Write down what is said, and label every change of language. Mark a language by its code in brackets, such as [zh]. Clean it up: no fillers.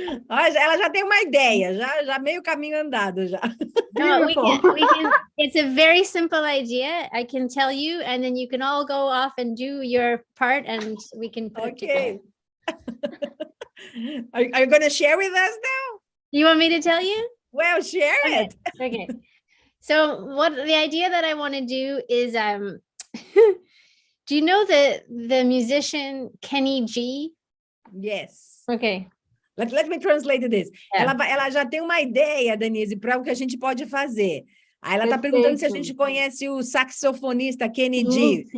[pt] Ela já tem uma ideia, já meio caminho andado já. [en] No, we can, it's a very simple idea. I can tell you, and then you can all go off and do your part and we can put it together. Are you going to share with us now? You want me to tell you? Well, share it. Okay. So what the idea that I want to do is, do you know the musician Kenny G? Yes. Okay. Let me translate this. Yeah. [pt] Ela já tem uma ideia, Denise, para o que a gente pode fazer. Aí ela está perguntando se a gente conhece o saxofonista Kenny G.